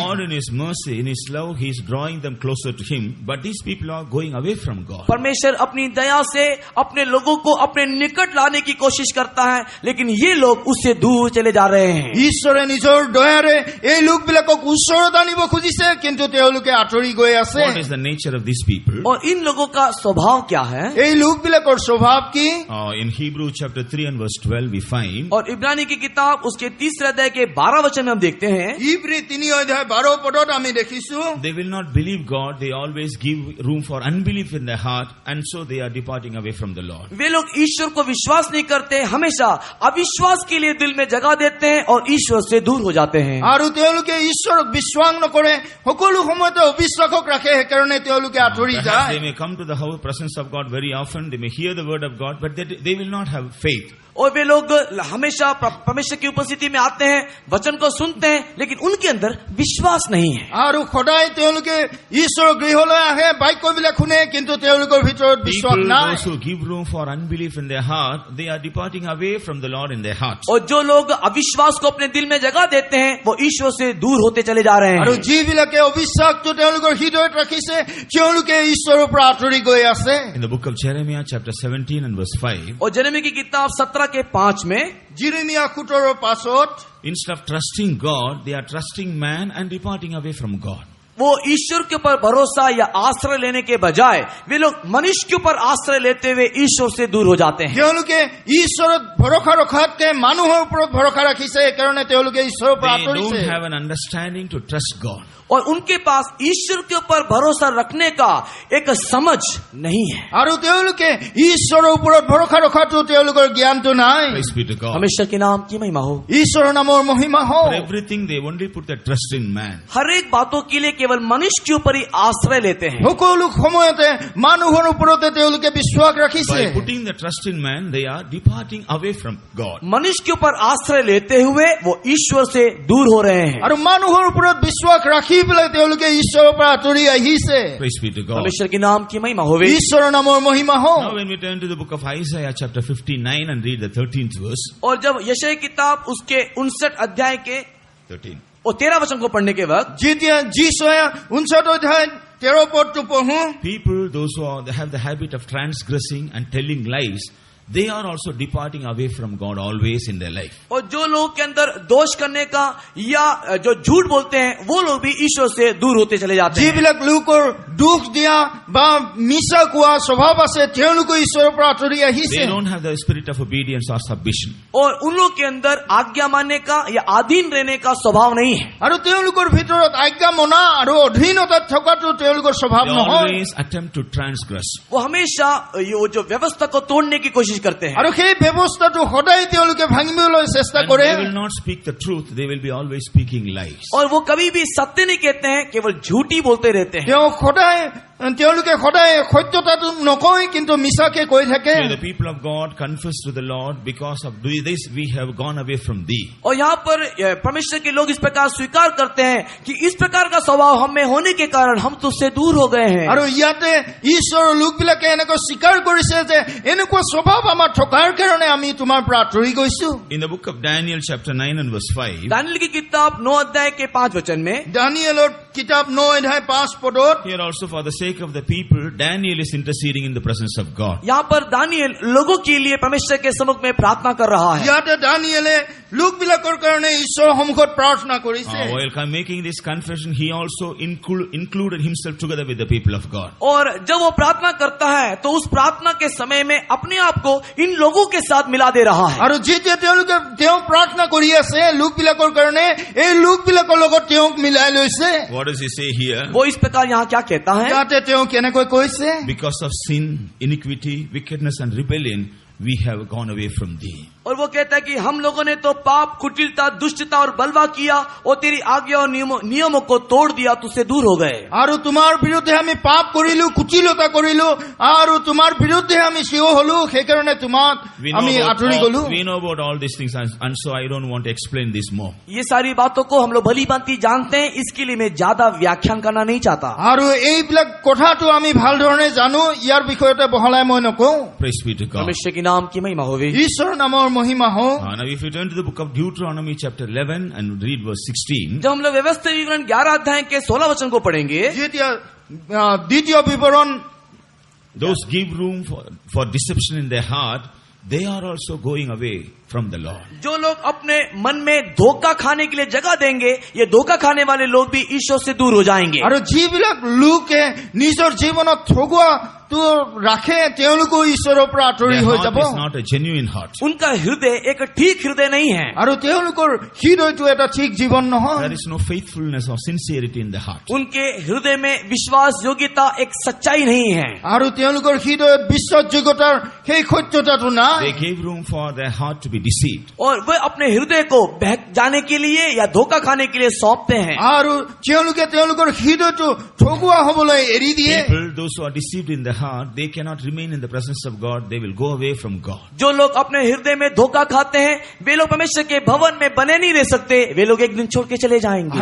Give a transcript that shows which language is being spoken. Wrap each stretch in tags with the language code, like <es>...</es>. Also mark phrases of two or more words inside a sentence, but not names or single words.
<en>God in His mercy, in His love, He is drawing them closer to Him. But these people are going away from God.</en> <hi>परमेश्वर अपनी दया से अपने लोगों को अपने निकट लाने की कोशिश करता है, लेकिन ये लोग उससे दूर चले जा रहे हैं।</hi> <as>ঈশ্বৰে নিজৰ দয়াৰে এই লোকবিলাকক ওচৰত আনিব খুজিছে, কিন্তু তেওঁলোকে আঁতৰি গৈ আছে।</as> <en>What is the nature of these people?</en> <hi>और इन लोगों का स्वभाव क्या है?</hi> <as>এই লোকবিলাকৰ স্বভাৱ কি?</as> <en>In Hebrew chapter 3 and verse 12 we find,</en> <hi>और इब्रानी की किताब उसके 3 अध्याय के 12 वचन में हम देखते हैं,</hi> <as>ইব্ৰী 3 অধ্যায় 12 পদত আমি দেখিছো,</as> <en>they will not believe God. They always give room for unbelief in their heart, and so they are departing away from the Lord.</en> <hi>वे लोग ईश्वर को विश्वास नहीं करते, हमेशा अविश्वास के लिए दिल में जगह देते हैं और ईश्वर से दूर हो जाते हैं।</hi> <as>আৰু তেওঁলোকে ঈশ্বৰক বিশ্বাস নকৰে, সকলো সময়তে অবিশ্বাসক ৰাখে, সেইকাৰণে তেওঁলোকে আঁতৰি</as> <en>Perhaps</en> <as>যায়।</as> <en>they may come to the presence of God very often. They may hear the word of God, but they will not have faith.</en> <hi>और वे लोग हमेशा परमेश्वर की उपस्थिति में आते हैं, वचन को सुनते हैं, लेकिन उनके अंदर विश्वास नहीं है।</hi> <as>আৰু সদায় তেওঁলোকে ঈশ্বৰৰ গৃহলৈ আহে, বাক্যবিলাক শুনে, কিন্তু তেওঁলোকৰ ভিতৰত বিশ্বাস</as> <en>People,</en> <as>নাই।</as> <en>those who give room for unbelief in their heart, they are departing away from the Lord in their heart.</en> <hi>और जो लोग अविश्वास को अपने दिल में जगह देते हैं, वो ईश्वर से दूर होते चले जा रहे</hi> <as>আৰু</as> <hi>हैं।</hi> <as>যিবিলাকে অবিশ্বাসটো তেওঁলোকৰ হৃদয়ত ৰাখিছে, তেওঁলোকে ঈশ্বৰৰ পৰা আঁতৰি গৈ আছে।</as> <en>In the book of Jeremiah, chapter 17 and verse 5,</en> <hi>और यिर्मयाह की किताब 17:5 में जिरमिया 17:5</hi> <en>instead of trusting God, they are trusting man and departing away from God.</en> <hi>वो ईश्वर के ऊपर भरोसा या आश्रय लेने के बजाय वे लोग मनुष्य के ऊपर आश्रय लेते हुए ईश्वर से दूर हो जाते हैं।</hi> <as>তেওঁলোকে ঈশ্বৰত ভৰসা ৰখাতকে মানুহৰ ওপৰত ভৰসা ৰাখিছে, সেইকাৰণে তেওঁলোকে ঈশ্বৰৰ পৰা</as> <en>They</en> <as>আঁতৰিছে।</as> <en>don't have an understanding to trust God.</en> <hi>और उनके पास ईश्वर के ऊपर भरोसा रखने का एक समझ नहीं है।</hi> <as>আৰু তেওঁলোকে ঈশ্বৰৰ ওপৰত ভৰসা ৰখাটো তেওঁলোকৰ জ্ঞানটো নাই।</as> <en>Praise be to God.</en> <hi>हमेशा के नाम की महिमा हो।</hi> <as>ঈশ্বৰৰ নামৰ মহিমা</as> <en>For</en> <as>হওক।</as> <en>everything, they only put their trust in man.</en> <hi>हर एक बातों के लिए केवल मनुष्य के ऊपर ही आश्रय लेते हैं।</hi> <as>সকলো সময়তে মানুহৰ ওপৰতে তেওঁলোকে বিশ্বাস ৰাখিছে।</as> <en>By putting the trust in man, they are departing away from God.</en> <hi>मनुष्य के ऊपर आश्रय लेते हुए वो ईश्वर से दूर हो रहे हैं।</hi> <as>আৰু মানুহৰ ওপৰত বিশ্বাস ৰাখি পেলাই তেওঁলোকে ঈশ্বৰৰ পৰা আঁতৰি আহিছে।</as> <en>Praise be to God.</en> <hi>परमेश्वर के नाम की महिमा होवे।</hi> <as>ঈশ্বৰৰ নামৰ মহিমা হওক।</as> <en>Now when we turn to the book of Isaiah chapter 59 and read the 13th verse,</en> <hi>और जब यशायाह किताब उसके 59 अध्याय के 13. और 13 वचन को पढ़ने के वक्त</hi> <as>যেতিয়া যিশয়া 59 অধ্যায় 13 পদটো পঢ়ো,</as> <en>People, those who have the habit of transgressing and telling lies, they are also departing away from God always in their life.</en> <hi>और जो लोग के अंदर दोष करने का या जो झूठ बोलते हैं, वो लोग भी ईश्वर से दूर होते चले जाते हैं।</hi> <as>যিবিলাক লোকৰ দুখ দিয়া বা মিছা কোৱা স্বভাৱ আছে, তেওঁলোকে ঈশ্বৰৰ পৰা আঁতৰি আহিছে।</as> <en>They don't have the spirit of obedience or submission.</en> <hi>और उन लोग के अंदर आज्ञा मानने का या अधीन रहने का स्वभाव नहीं है।</hi> <as>আৰু তেওঁলোকৰ ভিতৰত আজ্ঞা মনা আৰু অধীনতাত থকাটো তেওঁলোকৰ স্বভাৱ</as> <en>They</en> <as>নহয়।</as> <en>always attempt to transgress.</en> <hi>वो हमेशा ये वो जो व्यवस्था को तोड़ने की कोशिश करते हैं।</hi> <as>আৰু সেই ব্যৱস্থাটো সদায় তেওঁলোকে ভাঙিবলৈ চেষ্টা</as> <en>And</en> <as>কৰে।</as> <en>they will not speak the truth, they will be always speaking lies.</en> <hi>और वो कभी भी सत्य नहीं कहते हैं, केवल झूठी बोलते रहते हैं।</hi> <as>তেওঁলোকে সদায় সত্যতাটো নকয়, কিন্তু মিছাকে কৈ থাকে।</as> <en>May the people of God confess to the Lord, because of this we have gone away from thee.</en> <hi>और यहाँ पर परमेश्वर के लोग इस प्रकार स्वीकार करते हैं कि इस प्रकार का स्वभाव हम में होने के कारण हम तुझसे दूर हो गए हैं।</hi> <as>আৰু ইয়াতে ঈশ্বৰৰ লোকবিলাকে এনেকৈ স্বীকাৰ কৰিছে যে এনেকুৱা স্বভাৱ আমাৰ থকাৰ কাৰণে আমি তোমাৰ পৰা আঁতৰি গৈছো।</as> <en>In the book of Daniel chapter 9 and verse 5,</en> <hi>दानिएल की किताब 9 अध्याय के 5 वचन में</hi> <as>দানিয়েলৰ কিতাপ 9 অধ্যায় 5 পদত</as> <en>here also for the sake of the people, Daniel is interceding in the presence of God.</en> <hi>यहाँ पर दानिएल लोगों के लिए परमेश्वर के सम्मुख में प्रार्थना कर रहा है।</hi> <as>ইয়াতে দানিয়েলে লোকবিলাকৰ কাৰণে ঈশ্বৰৰ সন্মুখত প্ৰাৰ্থনা কৰিছে।</as> <en>While making this confession, he also included himself together with the people of God.</en> <hi>और जब वो प्रार्थना करता है तो उस प्रार्थना के समय में अपने आप को इन लोगों के साथ मिला दे रहा है।</hi> <as>আৰু যেতিয়া তেওঁলোকে তেওঁ প্ৰাৰ্থনা কৰি আছে লোকবিলাকৰ কাৰণে, এই লোকবিলাকৰ লগত তেওঁক মিলাই লৈছে।</as> <en>What does he say here?</en> <hi>वो इस प्रकार यहाँ क्या कहता है?</hi> <as>ইয়াতে তেওঁ কেনেকৈ কৈছে,</as> <en>Because of sin, iniquity, wickedness and rebellion, we have gone away from thee.</en> <hi>और वो कहता है कि हम लोगों ने तो पाप, कुटिलता, दुष्टता और बलवा किया और तेरी आज्ञा और नियमों को तोड़ दिया, तुझसे दूर हो गए।</hi> <as>আৰু তোমাৰ বিৰুদ্ধে আমি পাপ কৰিলো, কুটিলতা কৰিলো, আৰু তোমাৰ বিৰুদ্ধে আমি থিয় হলো, সেইকাৰণে তোমাক আমি আঁতৰি গলো।</as> <en>We know about all these things, and so I don't want to explain this more.</en> <hi>ये सारी बातों को हम लोग भली भांति जानते हैं, इसके लिए मैं ज्यादा व्याख्यान करना नहीं चाहता।</hi> <as>আৰু এইবিলাক কথাটো আমি ভালধৰণে জানো, ইয়াৰ বিষয়তে বহলাই মই নকওঁ।</as> <en>Praise be to God.</en> <hi>परमेश्वर के नाम की महिमा होवे।</hi> <as>ঈশ্বৰৰ নামৰ মহিমা হওক।</as> <en>Now if you turn to the book of Deuteronomy chapter 11 and read verse 16,</en> <hi>जब हम लोग व्यवस्था विवरण 11 अध्याय के 16 वचन को पढ़ेंगे,</hi> <as>যেতিয়া দ্বিতীয় বিৱৰণ</as> <en>those give room for deception in their heart, they are also going away from the Lord.</en> <hi>जो लोग अपने मन में धोखा खाने के लिए जगह देंगे, ये धोखा खाने वाले लोग भी ईश्वर से दूर हो जाएंगे।</hi> <as>আৰু যিবিলাক লোকে নিজৰ জীৱনত ঠগুৱাটো ৰাখে, তেওঁলোকো ঈশ্বৰৰ পৰা আঁতৰি</as> <en>Their</en> <as>হৈ</as> <en>heart</en> <as>যাব।</as> <en>is not a genuine heart.</en> <hi>उनका हृदय एक ठीक हृदय नहीं है।</hi> <as>আৰু তেওঁলোকৰ হৃদয়টো এটা ঠিক জীৱন নহয়।</as> <en>There is no faithfulness or sincerity in the heart.</en> <hi>उनके हृदय में विश्वास योग्यता एक सच्चाई नहीं है।</hi> <as>আৰু তেওঁলোকৰ হৃদয়ত বিশ্বাসযোগ্যতাৰ সেই সত্যতাটো নাই।</as> <en>They gave room for their heart to be deceived.</en> <hi>और वे अपने हृदय को बहक जाने के लिए या धोखा खाने के लिए सौंपते हैं।</hi> <as>আৰু তেওঁলোকে তেওঁলোকৰ হৃদয়টো ঠগুৱা হবলৈ এৰি দিয়ে।</as> <en>People, those who are deceived in the heart, they cannot remain in the presence of God. They will go away from God.</en> <hi>जो लोग अपने हृदय में धोखा खाते हैं वे लोग परमेश्वर के भवन में बने नहीं रह सकते, वे लोग एक दिन छोड़ के चले जाएंगे।</hi>